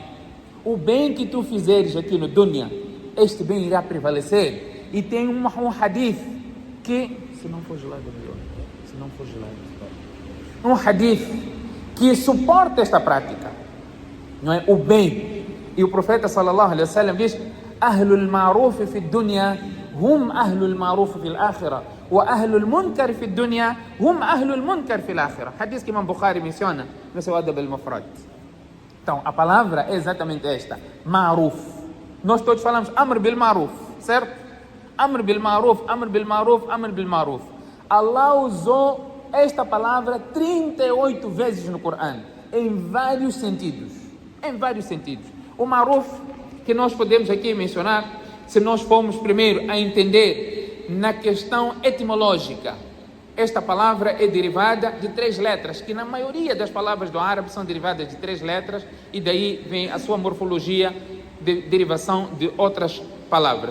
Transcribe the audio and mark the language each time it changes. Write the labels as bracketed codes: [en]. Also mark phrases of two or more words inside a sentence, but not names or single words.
[pt] O bem que tu fizeres aqui no dunya, este bem irá prevalecer. E tem um hadith que, se não for gelado, melhor. Se não for gelado, um hadith que suporta esta prática, não é? O bem. E o profeta [ar] صلى الله عليه وسلم diz: أهل المعروف في الدنيا هم أهل المعروف في الآخرة وأهل المنكر في الدنيا هم أهل المنكر في الآخرة. [pt] Hadith que Imam Bukhari menciona no seu Adab al-Mufrad. Então, a palavra é exatamente esta, ma'ruf. Nós todos falamos [ar] أمر بالمعروف, [pt] certo? [ar] أمر بالمعروف، أمر بالمعروف، أمر بالمعروف. [pt] Allah usou esta palavra 38 vezes no Corão, em vários sentidos. Em vários sentidos. O ma'ruf, que nós podemos aqui mencionar, se nós formos primeiro a entender na questão etimológica. Esta palavra é derivada de 3 letras, que na maioria das palavras do árabe são derivadas de 3 letras, e daí vem a sua morfologia de derivação de outras palavras.